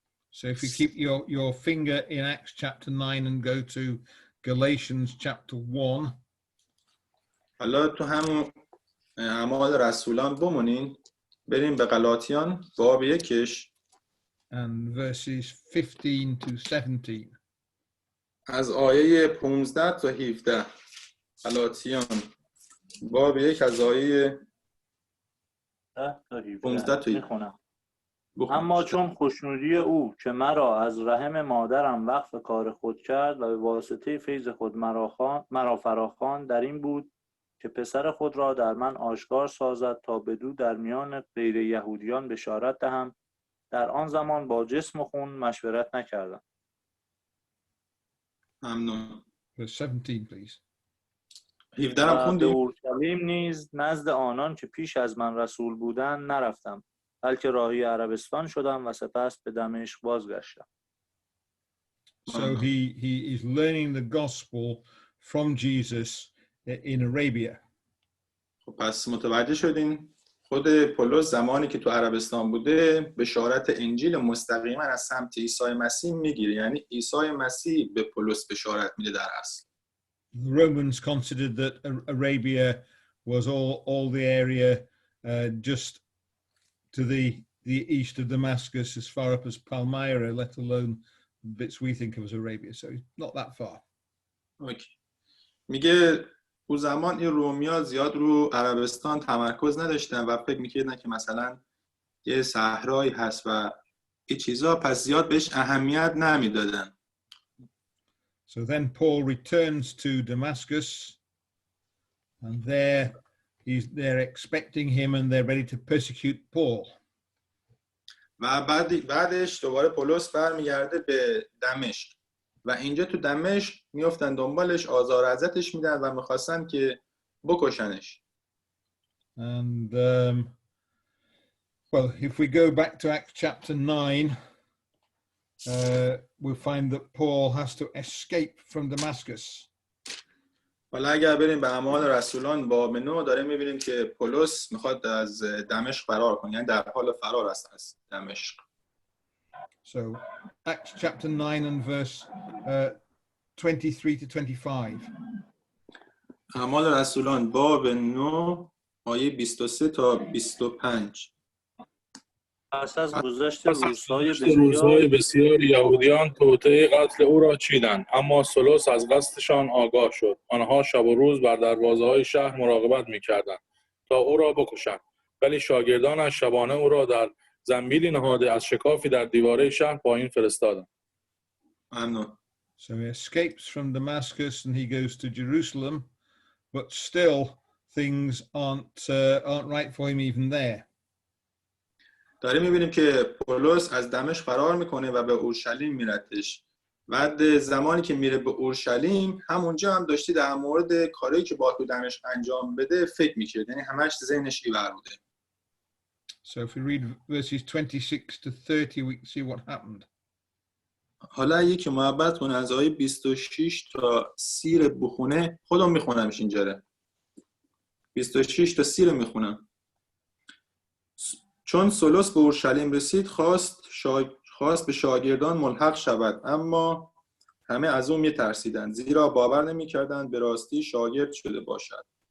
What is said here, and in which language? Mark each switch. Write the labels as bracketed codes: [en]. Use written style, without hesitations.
[en] So if you keep your finger in Acts chapter 9 and go to Galatians chapter 1. [fa] حالا تو همون اعمال رسولان بمونین، بریم به غلاطیان باب 1 [en] and verses 15 to 17. [fa] از آیه 15 تا 17. غلاطیان باب 1 از آیه 15 تا 17. اما چون خوشنودی او که مرا از رحم مادرم وقف کار خود کرد و به واسطه فیض خود مرا فراخواند در این بود که پسر خود را در من آشکار سازد تا بدو در میان غیر یهودیان بشارت دهم، در آن زمان با جسم و خون مشورت نکردم. ممنون. [en] Verse 17 please. [fa] 17 هم به خوندیم. اورشلیم نیز نزد آنان که پیش از من رسول بودند نرفتم، بلکه راهی عربستان شدم و سپس به دمشق بازگشتم. [en] So he is learning the gospel from Jesus in Arabia. [fa] خب پس متوجه شدین خود پولس زمانی که تو عربستان بوده بشارت انجیل مستقیما از سمت عیسی مسیح میگیره، یعنی عیسی مسیح به پولس بشارت میده در اصل. [en] The Romans considered that Arabia was all the area just to the east of Damascus, as far up as Palmyra, let alone bits we think of as Arabia. So not that far. Okay. [fa] میگه اون زمان این رومیا زیاد رو عربستان تمرکز نداشتن و فکر میکردن که مثلا یه صحرایی هست و این چیزا، پس زیاد بهش اهمیت نمیدادن. [en] So then Paul returns to Damascus, and they're expecting him and they're ready to persecute Paul. [fa] و بعدش دوباره پولس برمیگرده به دمشق و اینجا تو دمشق میافتن دنبالش، آزار اذیتش میدن و میخواستن که بکشنش. [en] And well, if we go back to Acts chapter 9, we'll find that Paul has to escape from Damascus. [fa] حالا اگر بریم به اعمال رسولان باب 9 داره میبینیم که پولس میخواد از دمشق فرار کنه، یعنی در حال فرار است از دمشق. [en] So Acts chapter 9 and verse 23 to 25. [fa] اعمال رسولان باب 9 آیه 23 تا 25. پس از گذشت روزهای بسیار یهودیان توطئه قتل او را چیدند، اما سولوس از قصدشان آگاه شد. آنها شب و روز بر دروازه‌های شهر مراقبت می‌کردند تا او را بکشند، ولی شاگردانش شبانه او را در زنبیلی نهاده از شکافی در دیواره شهر پایین فرستادند. ممنون. [en] So he escapes from Damascus and he goes to Jerusalem, but still things aren't right for him even there. [fa] داریم میبینیم که پولس از دمشق فرار میکنه و به اورشلیم میرتش. بعد زمانی که میره به اورشلیم همونجا هم داشتی در مورد کاری که باید تو دمشق انجام بده فکر میکرد، یعنی همش ذهنش ایور بوده. [en] So if we read verses 26 to 30, we can see what happened. [fa] حالا یکی محبت کنه از آیه 26 تا 30 رو بخونه، خودم میخونمش اینجا. 26 تا 30 رو میخونم. چون سولوس به اورشلیم رسید خواست به شاگردان ملحق شود، اما همه از او میترسیدند، زیرا باور نمیکردند به راستی شاگرد شده باشد.